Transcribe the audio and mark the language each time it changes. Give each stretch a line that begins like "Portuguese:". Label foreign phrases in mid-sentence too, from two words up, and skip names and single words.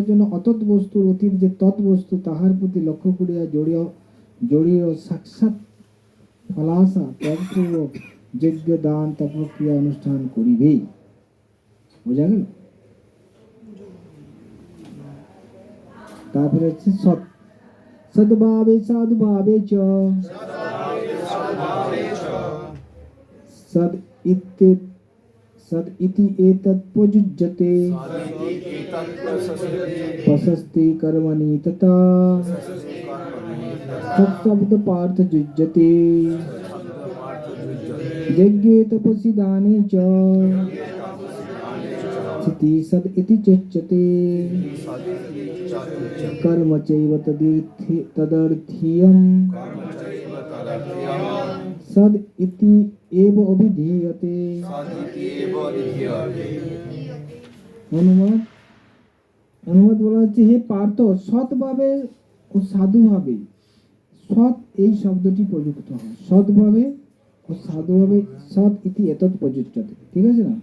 Bangla: জন্য অতৎ বস্তুর অতীত যে তৎবস্তু তাহার প্রতি লক্ষ্য করিয়া জড়িয়ে সাক্ষাৎ ফলাশা ত্যাগপূর্বক যজ্ঞ দান তপক্রিয়া অনুষ্ঠান করিবেই। বোঝা গেল? তারপরে হচ্ছে সৎ, সদ্ভাবে সাধুভাবে
Sanskrit: চ সদ इति एतत् प्रयुज्यते प्रशस्ति कर्मणि तथा सत्शब्द पार्थ युज्यते यज्ञे तपसि दाने च स्थिति सद इति चोच्यते कर्म चैव तदर्थीयम् सद इति एव अभिधीयते।
Bangla: অনুবাদ বলা হচ্ছে, হে পার্থ, সৎভাবে ও সাধুভাবে, সৎ এই শব্দটি প্রযুক্ত হয়, সৎভাবে ও সাধুভাবে,
Sanskrit: সৎ ইতি এতৎ প্রযোজ্যতে,
Bangla: ঠিক আছে না?